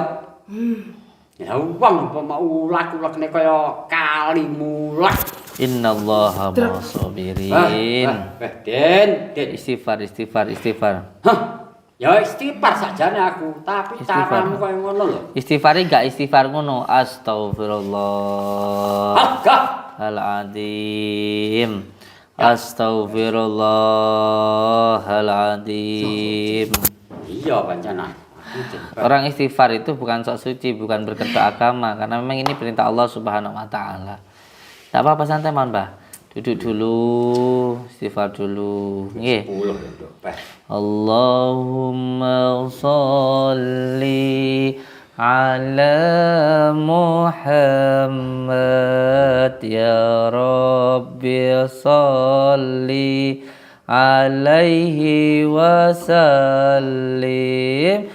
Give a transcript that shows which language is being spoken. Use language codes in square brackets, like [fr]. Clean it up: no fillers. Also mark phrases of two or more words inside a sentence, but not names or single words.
[jv] Ya wong apa mau ulak-ulakne kaya kali mulak. [ar] إن الله مع الصابرين. [jv] Den. Istighfar. Hah? Ya istighfar sajane aku, tapi Istighfar. caramu kaya ngono lho. Istighfari gak istighfar ngono. [ar] أستغفر الله العظيم. أستغفر الله العظيم. [jv] Iya pancen. [id] Orang istighfar itu bukan sok suci, bukan berkedok agama, karena memang ini perintah [ar] الله سبحانه وتعالى. [id] Enggak apa-apa, santai man, Mbah. Duduk dulu, istighfar dulu. [jv] Nggih. 10 [ar] اللهم صل على محمد يا رب صل عليه وسلم.